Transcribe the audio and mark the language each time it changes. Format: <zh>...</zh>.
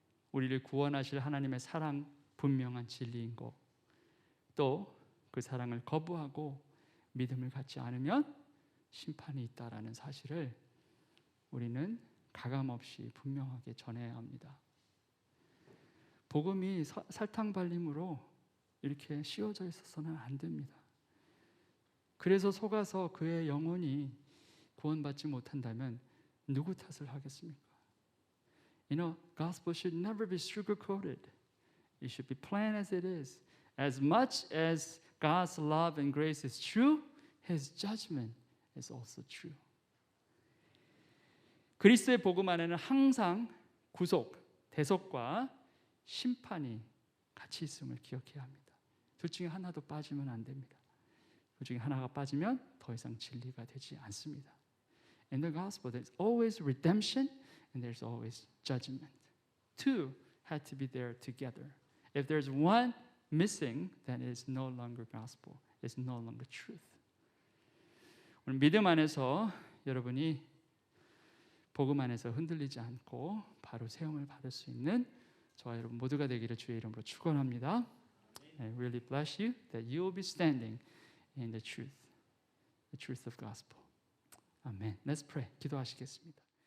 <ko>우리를 구원하실 하나님의 사랑 분명한 진리인 것, 또 그 사랑을 거부하고 믿음을 갖지 않으면 심판이 있다라는 사실을 우리는 가감없이 분명하게 전해야 합니다. 복음이 설탕 발림으로 이렇게 씌워져 있어서는 안 됩니다. 그래서 속아서 그의 영혼이 구원받지 못한다면 누구 탓을 하겠습니까?</ko> <en>You know, gospel should never be sugar-coated. It should be plain as it is. As much as God's love and grace is true, His judgment is also true.</en> <ko>그리스도의 복음 안에는 항상 구속, 대속과 심판이 같이 있음을 기억해야 합니다. 둘 중에 하나도 빠지면 안 됩니다. 그 중에 하나가 빠지면 더 이상 진리가 되지 않습니다.</ko> <en>In the gospel, there's always redemption and there's always judgment. Two had to be there together. If there's one missing, then it is no longer gospel. It's no longer truth.</en> <ko>오늘 믿음 안에서 여러분이 복음 안에서 흔들리지 않고 바로 세움을 받을 수 있는 저와 여러분 모두가 되기를 주의 이름으로 축원합니다.</ko> <en>I really bless you that you will be standing in the truth of gospel. 아멘. Let's pray.</en> <ko>기도하시겠습니다.</ko>